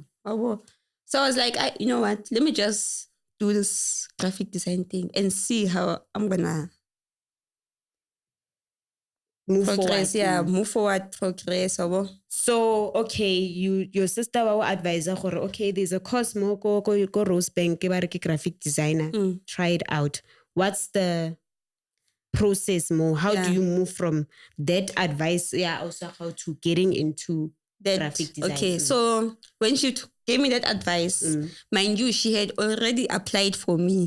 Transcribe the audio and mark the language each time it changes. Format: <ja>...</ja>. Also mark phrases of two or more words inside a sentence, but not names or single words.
<en>So I was like, you know what? Let me just do this graphic design thing and see how I'm gonna move progress. forward. Yeah, move forward, progress. So okay, your sister will advise her, okay, there's a course</en> <tn>mo go Rosebank ke</tn> <en>graphic designer. Try it out. What's the process more? How do you move from that advice, also how to getting into that graphic design? Okay, so when she gave me that advice, mind you, she had already applied for me.</en>